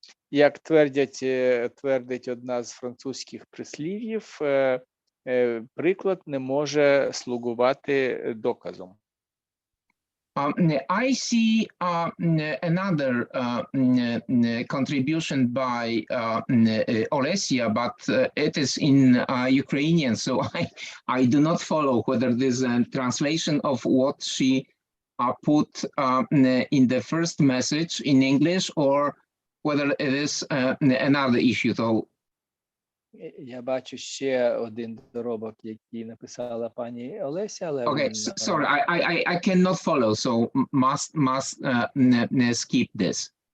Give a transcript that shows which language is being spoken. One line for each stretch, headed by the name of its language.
Ukrainian: Як твердить одна з французьких прислів'їв, приклад не може слугувати доказом.
English: I see another contribution by Olesia, but it is in Ukrainian, so I do not follow whether this is a translation of what she put in the first message in English or whether it is another issue. So,
Ukrainian: Я бачу ще один доробок, який написала пані Олеся, але...
English: Okay, sorry, I cannot follow, so must skip this.